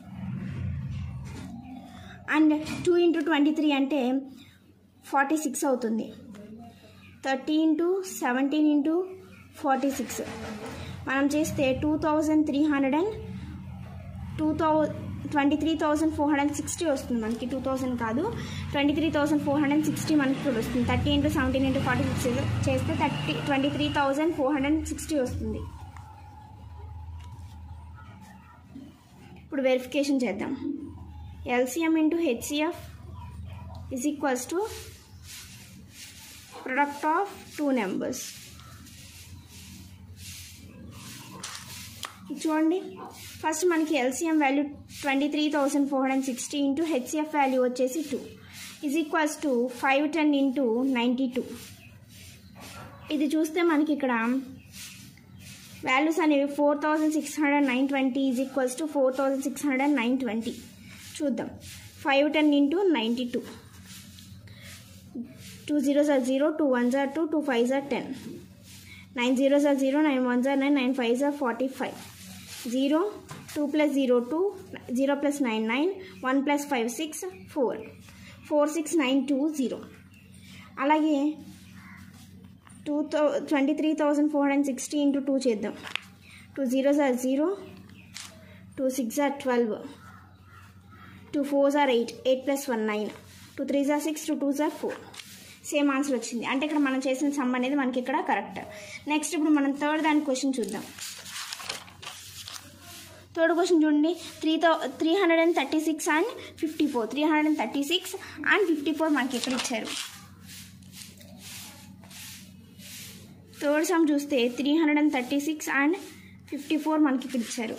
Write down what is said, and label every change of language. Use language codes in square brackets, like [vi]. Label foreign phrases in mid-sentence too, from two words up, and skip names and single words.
[te] అండ్ 2 into 23 అంటే 46 అవుతుంది 30 into 17 into 46 మనం చేస్తే 23,460 వస్తుంది మనకి 2000 కాదు 23,460 మనకి ఇప్పుడు వస్తుంది 30 into 17 into 46 చేస్తే 23,460 వస్తుంది. ఇప్పుడు వెరిఫికేషన్ చేద్దాం. [en] LCM into HCF is equals to product of two numbers. [te] చూడండి ఫస్ట్ మనకి LCM వాల్యూ 23,460 ఇంటూ HCF వాల్యూ వచ్చేసి 2 [en] is equals to [te] 510 ఇంటూ 92. ఇది చూస్తే మనకి ఇక్కడ వాల్యూస్ అనేవి 4,609.20 [en] is equals to [te] 4,609.20. [en] చూద్దాం 510 ఇంటూ 92. 2 zeros are 0, 2 ones are 2, 2 5s are 10. 9 zeros are 0, 9 ones are 9, 9 5s are 45. 0, 2 plus 0, 2, 0 plus 9, 9, 1 plus 5, 6, 4. 4, 6, 9, 2, 0. [te] అలాగే 23,460 into 2 చేద్దాం. [en] 2 zeros are 0, 2 6s are 12, 2 4s are 8, 8 plus 1, 9, 2 3s are 6, 2 2s are 4. same answer [te] వచ్చింది. అంటే ఇక్కడ మనం చేసిన సమ్ అనేది మనకి ఇక్కడ కరెక్ట్. నెక్స్ట్ ఇప్పుడు మనం థర్డ్ దాని క్వశ్చన్ చూద్దాం. [en] third question [te] చూడండి 336 and 54. 336 and 54 మనకి ఎక్కడ ఇచ్చారు. [en] third sum [te] చూస్తే 336 and 54 మనకి ఇక్కడ ఇచ్చారు.